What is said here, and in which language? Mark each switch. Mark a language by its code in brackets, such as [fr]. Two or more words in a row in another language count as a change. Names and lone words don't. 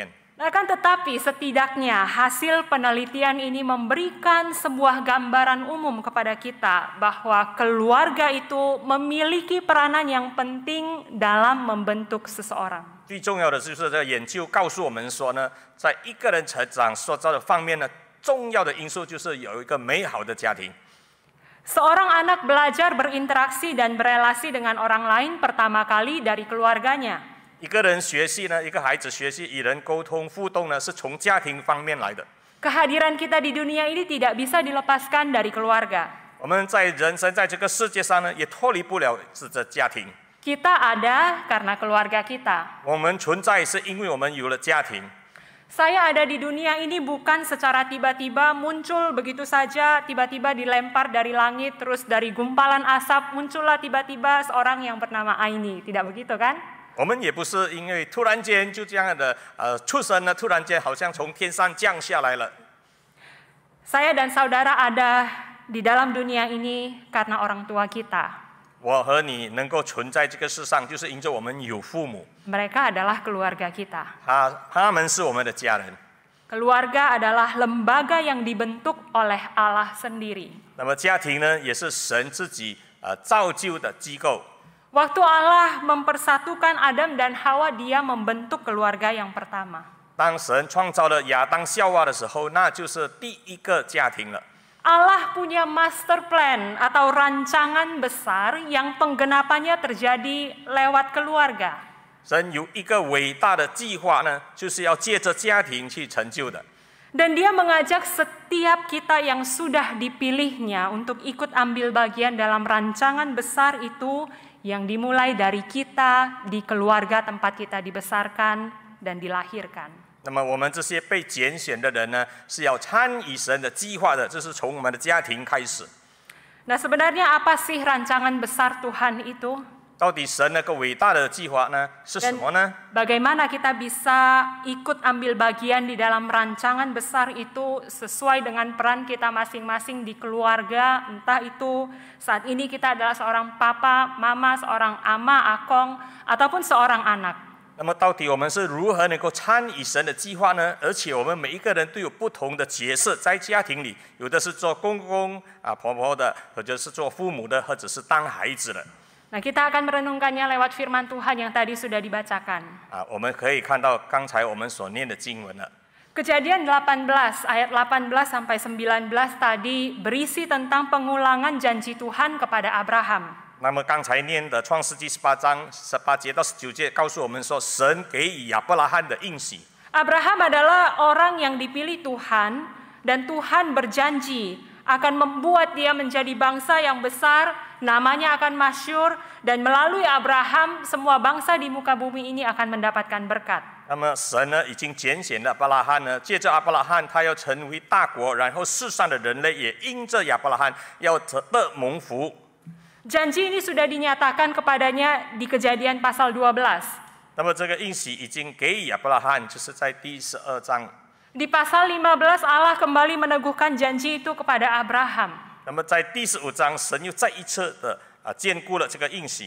[id] Nah, kan tetapi setidaknya hasil penelitian ini memberikan sebuah gambaran umum kepada kita bahwa keluarga itu memiliki peranan yang penting dalam membentuk seseorang. [zh] 最重要的就是这个研究告诉我们说呢，在一个人成长塑造的方面呢，重要的因素就是有一个美好的家庭。 [id] Seorang anak belajar berinteraksi dan berelasi dengan orang lain pertama kali dari keluarganya. [zh] 一个人学习呢，一个孩子学习与人沟通互动呢，是从家庭方面来的。 [id] Kehadiran kita di dunia ini tidak bisa dilepaskan dari keluarga. [zh] 我们在人生在这个世界上呢，也脱离不了是这家庭。 [id] Kita ada karena keluarga kita. [zh] 我们存在是因为我们有了家庭。 [id] Saya ada di dunia ini bukan secara tiba-tiba muncul begitu saja, tiba-tiba dilempar dari langit, terus dari gumpalan asap muncullah tiba-tiba seorang yang bernama Aini. Tidak begitu kan? [zh] 我们也不是因为突然间就这样的出生了，突然间好像从天上降下来了。 [id] Saya dan saudara ada di dalam dunia ini karena orang tua kita. [zh] 我和你能够存在这个世上，就是因着我们有父母， [id] Mereka adalah keluarga kita. [zh] 他们是我们的家人。 [id] Keluarga adalah lembaga yang dibentuk oleh Allah sendiri. [zh] 那么家庭呢，也是神自己造就的机构。 [id] Waktu Allah mempersatukan Adam dan Hawa, Dia membentuk keluarga yang pertama. [zh] 当神创造了亚当夏娃的时候，那就是第一个家庭了。 [id] Allah punya [en] master plan [id] atau rancangan besar yang penggenapannya terjadi lewat keluarga. [zh] 神有一个伟大的计划呢，就是要借着家庭去成就的。 [id] Dan Dia mengajak setiap kita yang sudah dipilihnya untuk ikut ambil bagian dalam rancangan besar itu yang dimulai dari kita di keluarga tempat kita dibesarkan dan dilahirkan. [zh] 那么我们这些被拣选的人呢，是要参与神的计划的，这是从我们的家庭开始。 [id] Nah, sebenarnya apa sih rancangan besar Tuhan itu? [zh] 到底神那个伟大的计划呢，是什么呢？ [id] Bagaimana kita bisa ikut ambil bagian di dalam rancangan besar itu sesuai dengan peran kita masing-masing di keluarga, entah itu saat ini kita adalah seorang papa, mama, seorang ama, akong, ataupun seorang anak. [zh] 那么到底我们是如何能够参与神的计划呢？而且我们每一个人都有不同的角色，在家庭里，有的是做公公婆婆的，或者是做父母的，或者是当孩子的。 [id] Nah, kita akan merenungkannya lewat firman Tuhan yang tadi sudah dibacakan. [zh] 我们可以看到刚才我们所念的经文了。 [id] Kejadian 18 ayat 18 sampai 19 tadi berisi tentang pengulangan janji Tuhan kepada Abraham. [zh] 那么刚才念的创世纪18章18节到19节，告诉我们说，神给予亚伯拉罕的应许。 [id] Abraham adalah orang yang dipilih Tuhan dan Tuhan berjanji akan membuat dia menjadi bangsa yang besar, namanya akan masyhur dan melalui Abraham semua bangsa di muka bumi ini akan mendapatkan berkat. [zh] 那么神呢，已经拣选了亚伯拉罕呢，借着亚伯拉罕，他要成为大国，然后世上的人类也因着亚伯拉罕要得蒙福。 [id] Janji ini sudah dinyatakan kepadanya di Kejadian pasal 12. [zh] 那么这个应许已经给予亚伯拉罕，就是在第12章。 [id] Di pasal 15 Allah kembali meneguhkan janji itu kepada Abraham. [zh] 那么在第15章，神又再一次的坚固了这个应许。